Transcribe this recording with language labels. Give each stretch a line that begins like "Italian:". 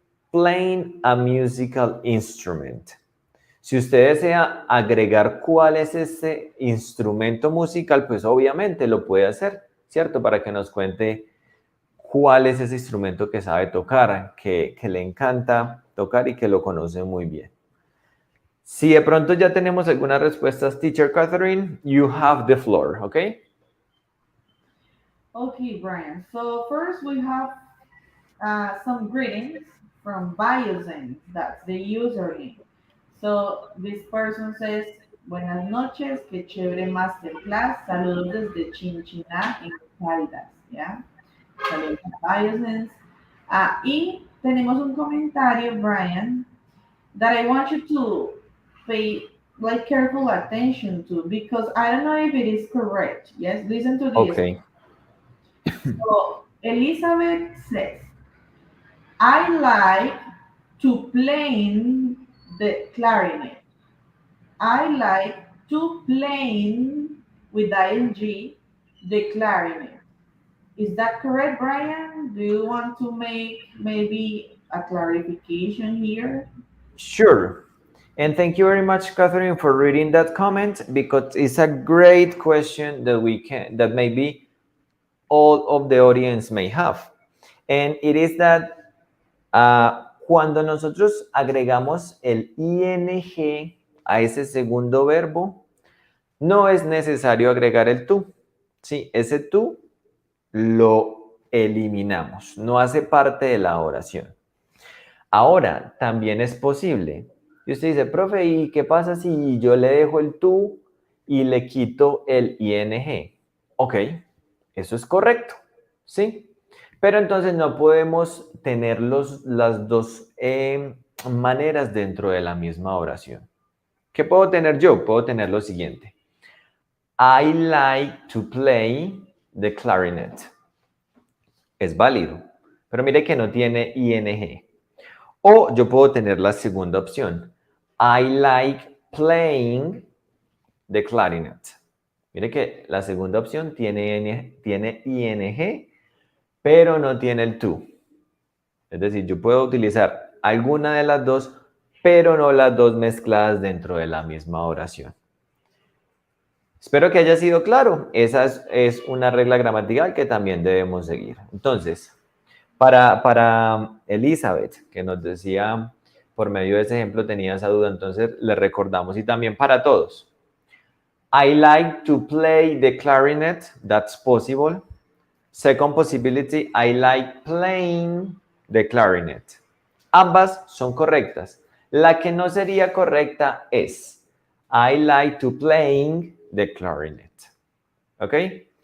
English: Playing a musical instrument.
Spanish: Si usted desea agregar cuál es este instrumento musical, pues obviamente lo puede hacer, ¿cierto? Para que nos cuente cuál es ese instrumento que sabe tocar, que le encanta tocar y que lo conoce muy bien. Si de pronto ya tenemos algunas respuestas,
English: Teacher Katherine, you have the floor,
Spanish: ¿ok?
English: Okay, Brian. So first we have some greetings from Biozen. That's the username. So this person says,
Spanish: buenas noches, qué chévere masterclass. Saludos desde Chinchiná en Caldas. ¿Ya? Saludos a Biozen. Y tenemos un comentario,
English: Brian, that I want you to pay like careful attention to because I don't know if it is correct. Yes, listen to this. Okay. So Elizabeth says, I like to play the clarinet. I like to play with ing the clarinet. Is that correct, Brian? Do you want to make maybe a clarification here? Sure. And thank you very much, Catherine, for reading that comment because it's a great question that maybe all of the audience may have. And it is that
Spanish: cuando nosotros agregamos el ing a ese segundo verbo, no es necesario agregar el tú. Sí, ese tú lo eliminamos, no hace parte de la oración. Ahora, también es posible. Y usted dice, profe, ¿y qué pasa si yo le dejo el tú y le quito el ing? Ok, eso es correcto, ¿sí? Pero entonces no podemos tener las dos maneras dentro de la misma oración. ¿Qué puedo tener yo? Puedo tener lo siguiente.
English: I like to play the clarinet.
Spanish: Es válido, pero mire que no tiene ing. O yo puedo tener la segunda opción.
English: I like playing the clarinet.
Spanish: Mire que la segunda opción tiene ing, pero no tiene el to. Es decir, yo puedo utilizar alguna de las dos, pero no las dos mezcladas dentro de la misma oración. Espero que haya sido claro. Esa es una regla gramatical que también debemos seguir. Entonces, para Elizabeth, que nos decía, por medio de ese ejemplo tenía esa duda, entonces le recordamos. Y también para todos.
English: I like to play the clarinet. That's possible. Second possibility, I like playing the clarinet.
Spanish: Ambas son correctas. La que no sería correcta es
English: I like to playing the clarinet. Okay?